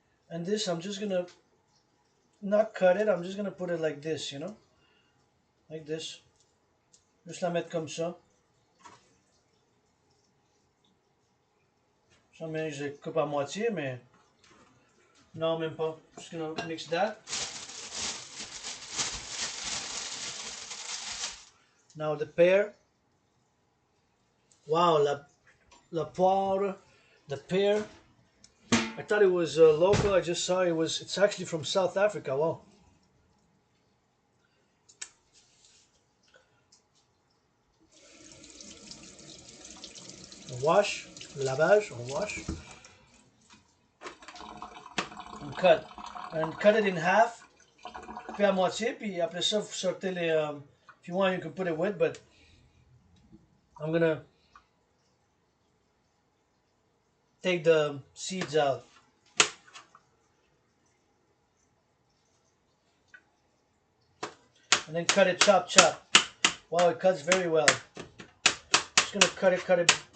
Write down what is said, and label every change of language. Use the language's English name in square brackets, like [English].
[English] And this I'm just gonna not cut it. I'm just gonna put it like this, you know, like this. [French] Juste la mettre comme ça. Ça, mais je coupe à moitié, mais non, même pas. [English] Just gonna mix that. Now the pear. Wow, [French] la poire, [English] the pear. I thought it was local. I just saw it's actually from South Africa. Wow. On wash, lavage, on wash. On cut. And cut it in half. [French] Puis à moitié, puis après ça, vous sortez les... [English] if you want, you can put it with, but I'm gonna take the seeds out. And then cut it, chop. Wow, it cuts very well. Just gonna cut it.